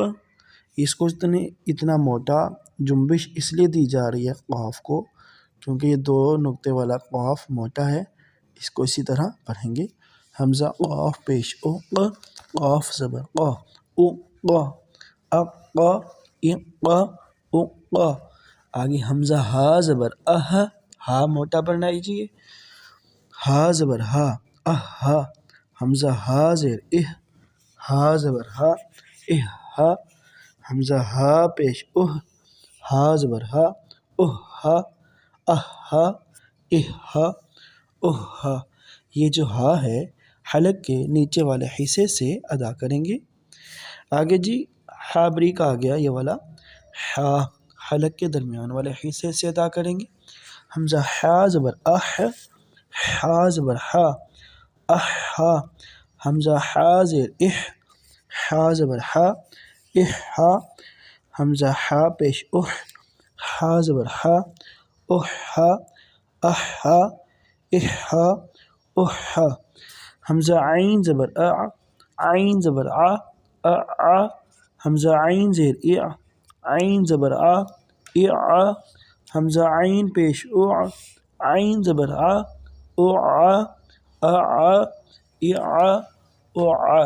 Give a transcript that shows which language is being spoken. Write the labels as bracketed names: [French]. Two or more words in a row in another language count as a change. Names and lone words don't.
[Urdu] اس کو اتنا موٹا جنبش اس لیے دی جا رہی ہے قاف کو کیونکہ یہ 2 نقطے والا قاف موٹا ہے، اس کو اسی طرح پڑھیں گے۔ حمزہ قاف پیش اق، قاف زبر قا، اق، اق، اق، اق۔ آگے حمزہ ہا زبر اہ، ہا موٹا پڑھنا چاہیے، ہا زبر ہا، اہ، حمزہ ہا زیر اہ، ہا زبر ہا، اہ، حمزہ ہا پیش اہ، ہا زبر ہا، اہ، اہ، اہ، اہ۔ یہ جو ہا ہے حلق کے نیچے والے حصے سے ادا کریں گے۔ آگے جی ہا بریک آ گیا، یہ والا ہا حلق کے درمیان والے حصے سے ادا کریں گے۔ حمزہ ہا زبر اح، ہا زبر ہا، اح، حمزہ ہا زیر اح، ہا زبر ہا، اح، حمزہ ہا پیش اح، ہا زبر ہا، اح، اح، اح، اح۔ حمزہ عین زبر اع، عین زبر ع، اع، حمزہ عین زیر اع، عین زبر ع، اع، حمزہ عین پیش اع، عین زبر ع، اع، اع، اع، اع۔